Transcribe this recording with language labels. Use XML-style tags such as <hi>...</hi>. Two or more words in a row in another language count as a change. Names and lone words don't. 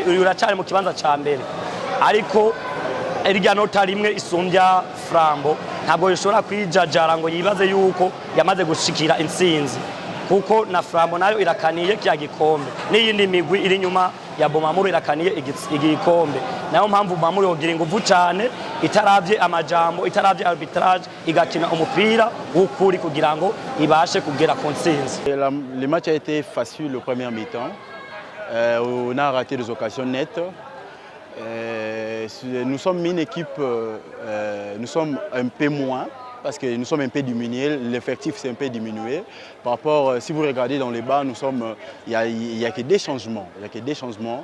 <rn>uracari mu kibanza ca mbere ariko irya nota rimwe isumbya Frambo ntabwo ishobora kwijajara ngo yibaze yuko yamaze gushikira intsinzi kuko na Frambo nayo irakaniye kya gikombe n'iyindi migwi iri nyuma ya Bumamuru irakaniye igikombe nayo mpamvu Bumamuru yogira inguvu cyane itaravye amajambo itaravye arbitrage igakina umupira w'ukuri kugira ngo ibashe kugera ku ntsinzi.</rn> <fr>Le match a été facile au premier mi-temps. On a raté des occasions nettes. Nous sommes une équipe, nous sommes un peu moins parce que nous sommes un peu diminués, l'effectif s'est un peu diminué. Par rapport, si vous regardez dans les bas, il y a que des changements. Il y a que des changements.</fr>